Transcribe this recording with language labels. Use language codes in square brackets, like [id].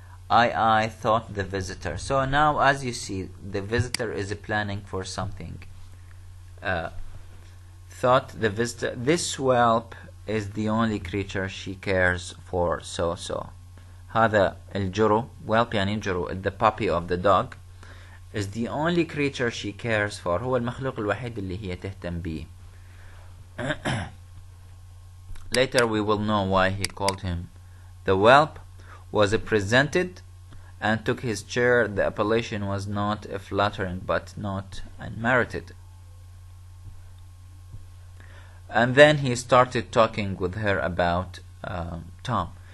[en] I thought the visitor. So now, as you see, the visitor is planning for something. Thought the visitor. This whelp is the only creature she cares for. So. [ar] هذا الجرو, [en] whelp [ar] يعني جرو, [en] the puppy of the dog, is the only creature she cares for. [ar] هو المخلوق الوحيد اللي هي تهتم بيه. [en] Later we will know why he called him. The whelp was presented and took his chair. The appellation was not flattering, but not unmerited. And then he started talking with her about Tom.